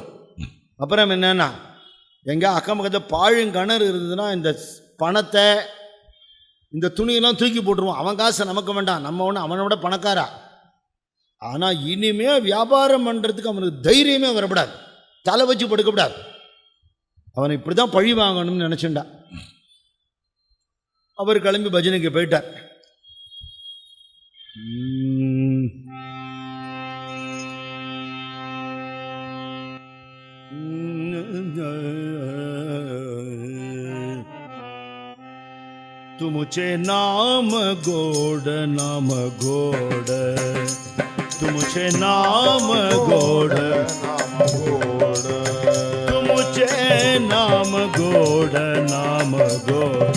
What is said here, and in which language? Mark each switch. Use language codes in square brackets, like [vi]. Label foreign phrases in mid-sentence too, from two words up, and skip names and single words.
[ta] அப்புறம் என்னன்னா, எங்கேயா அக்கம் பக்கத்தில் பாழுங்கிணறு இருந்ததுன்னா இந்த பணத்தை இந்த துணியெல்லாம் தூக்கி போட்டுருவான். அவன் காசை நமக்கு வேண்டாம், நம்ம ஒன்று அவனோட பணக்காரா. ஆனால் இனிமே வியாபாரம் பண்ணுறதுக்கு அவனுக்கு தைரியமே வரக்கூடாது, தலை வச்சு படுக்கப்படாது. அவனை இப்படி தான் பழி வாங்கணும்னு நினச்சிண்டா. அவர் கிளம்பி பஜனைக்கு போயிட்டார். [mr] तुमचे नाम गोड, नाम गोड, तुमचे नाम गोड, तुमचे नाम गोड, नाम गोड,